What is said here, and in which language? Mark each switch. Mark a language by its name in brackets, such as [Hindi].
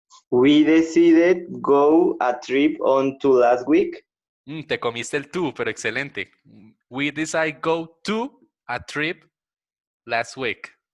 [English] We decided go a trip on to last week. [Spanish] Te comiste el to, pero excelente. [English] We decided go to a trip last week.